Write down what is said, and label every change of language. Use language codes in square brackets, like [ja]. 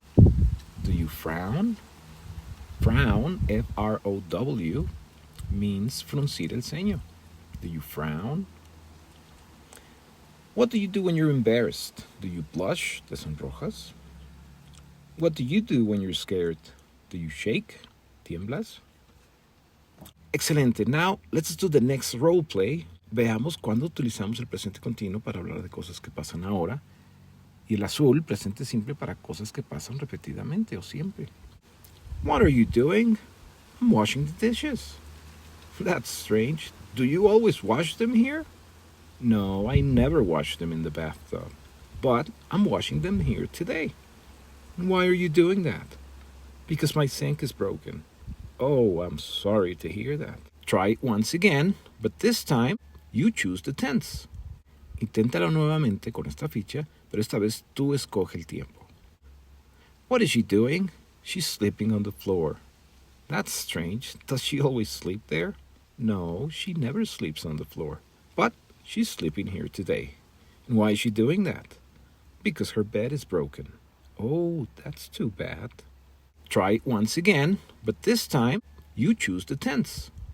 [en] Do you frown? Frown, F-R-O-W, means [es] fruncir el ceño. [en] Do you frown? What do you do when you're embarrassed? Do you blush? [es] ¿Te sonrojas? [en] What do you do when you're scared? Do you shake? [es] ¿Tiemblas? Excelente. [en] Now, let's do the next role play. [es] Veamos cuándo utilizamos el presente continuo para hablar de cosas que pasan ahora y el azul, presente simple, para cosas que pasan repetidamente o siempre. [en] What are you doing? I'm washing the dishes. That's strange. Do you always wash them here? No, I never wash them in the bathtub. But I'm washing them here today. Why are you doing that? Because my sink is broken. Oh, I'm sorry to hear that. Try it once again, but this time you choose the tense. [es] Inténtalo nuevamente con esta ficha, pero esta vez tú escoge el tiempo. [en] What is she doing? She's sleeping on the floor. That's strange. Does she always sleep there? No, she never sleeps on the floor. But she's sleeping here today. And why is she doing that? Because her bed is broken. Oh, that's too bad. Try it once again, but this time you choose the tense.